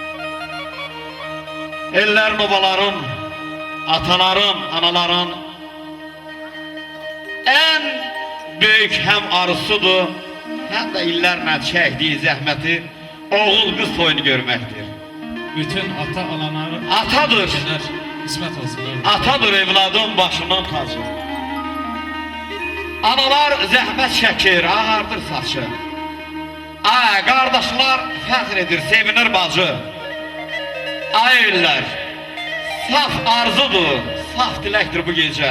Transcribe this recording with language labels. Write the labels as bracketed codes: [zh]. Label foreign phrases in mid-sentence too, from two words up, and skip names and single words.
[tr] Ellerin obaların, ataların, anaların en büyük hem arzusudur hem de illerle çektiği zahmeti oğul kız toyunu görmektir. Bütün ata alanları Atadır. hizmet olsun. Öyle. [az] Atadır evladın başından tacı. Analar zəhmət çəkir, ağardır saçı. Ay, qardaşlar fəxr edir, sevinir bacı. Ay eller, saf arzudur, saf diləkdir bu gecə.